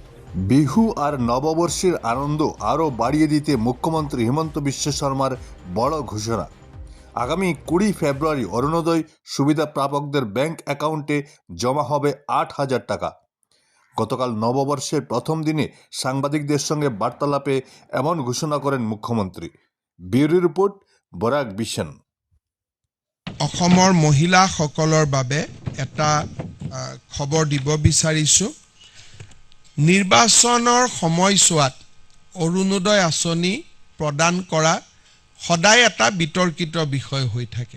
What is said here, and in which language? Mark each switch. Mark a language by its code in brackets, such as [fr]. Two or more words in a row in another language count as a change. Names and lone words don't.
[bn] বিহু আর নববর্ষের আনন্দ আরও বাড়িয়ে দিতে মুখ্যমন্ত্রী হিমন্ত বিশ্ব শর্মার বড় ঘোষণা। আগামী 20 ফেব্রুয়ারি অরুণোদয় সুবিধা প্রাপকদের [en] bank account [bn] জমা হবে 8,000 টাকা। গতকাল নববর্ষের প্রথম দিনে সাংবাদিকদের সঙ্গে বার্তালাপে এমন ঘোষণা করেন মুখ্যমন্ত্রী। [en] bureau report, [bn] বরাক বিশন। [as] অসমৰ মহিলাসকলৰ বাবে এটা খবৰ দিব বিচাৰিছোঁ। নিৰ্বাচনৰ সময়ছোৱাত অৰুণোদয় আঁচনি প্ৰদান কৰা সদায় এটা বিতৰ্কিত বিষয় হৈ থাকে।